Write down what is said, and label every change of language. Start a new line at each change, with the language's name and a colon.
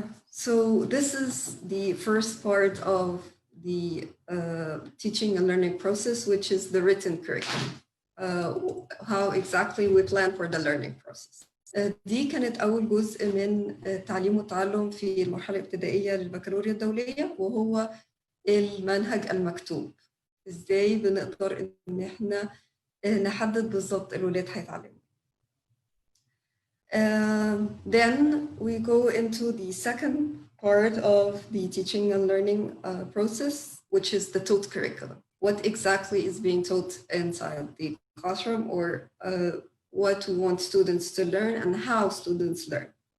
English: So this is the first part of the teaching and learning process, which is the written curriculum. How exactly we plan for the learning process.
Arabic: دي كانت أول جزء من تعليم وتعلم في المرحلة الابتدائية للبكالوريا الدولية، وهو المنهج المكتوب. إزاي بنقدر إن إحنا نحدد بالضبط الولاد هيتعلموا.
English: Then we go into the second part of the teaching and learning process, which is the taught curriculum. What exactly is being taught inside the classroom, or what we want students to learn and how students learn.